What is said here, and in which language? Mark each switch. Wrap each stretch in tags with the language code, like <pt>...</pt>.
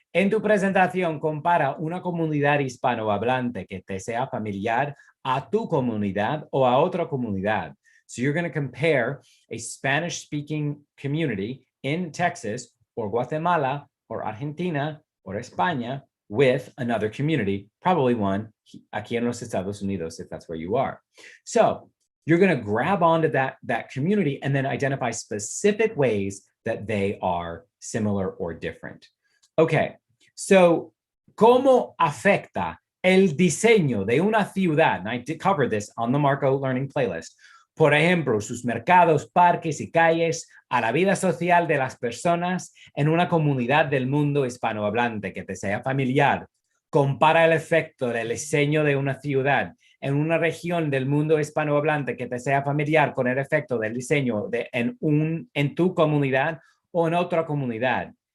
<es>En tu presentación, compara una comunidad hispanohablante que te sea familiar a tu comunidad o a otra comunidad.</es> <en>So you're going to compare a Spanish-speaking community in Texas or Guatemala or Argentina or España with another community, probably one</en> <es>aquí en los Estados Unidos,</es> <en>if that's where you are. So you're going to grab onto that community and then identify specific ways that they are similar or different. Okay, so</en> <es>¿cómo afecta el diseño de una ciudad?</es> <en>And I did cover this on the Marco Learning playlist.</en> <es>Por ejemplo, sus mercados, parques y calles a la vida social de las personas en una comunidad del mundo hispanohablante que te sea familiar. Compara el efecto del diseño de una ciudad en una región del mundo hispanohablante que te sea familiar con el efecto del diseño en tu comunidad o en otra comunidad.</es>